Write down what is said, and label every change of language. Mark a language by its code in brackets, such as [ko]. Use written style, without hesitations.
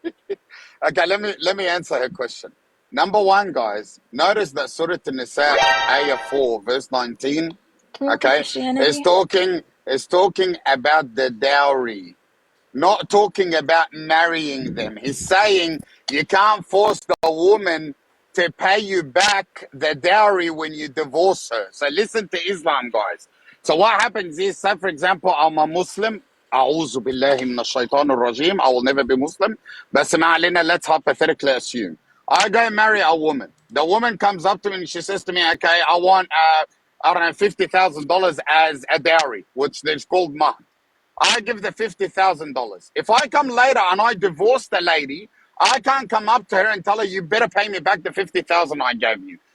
[en] Okay, let me answer her question. Number one, guys, notice that Surah An-Nisa, Ayah 4, verse 19, okay, is talking about the dowry, not talking about marrying them. He's saying you can't force the woman to pay you back the dowry when you divorce her. So listen to Islam, guys. So what happens is, say for example, I'm a Muslim. [ar] أعوذ بالله من الشيطان الرجيم. [en] I will never be Muslim. But let's hypothetically assume I go and marry a woman. The woman comes up to me and she says to me, okay, I want, I don't know, $50,000 as a dowry, which is called mahr. I give the $50,000. If I come later and I divorce the lady, I can't come up to her and tell her, you better pay me back the $50,000 I gave you.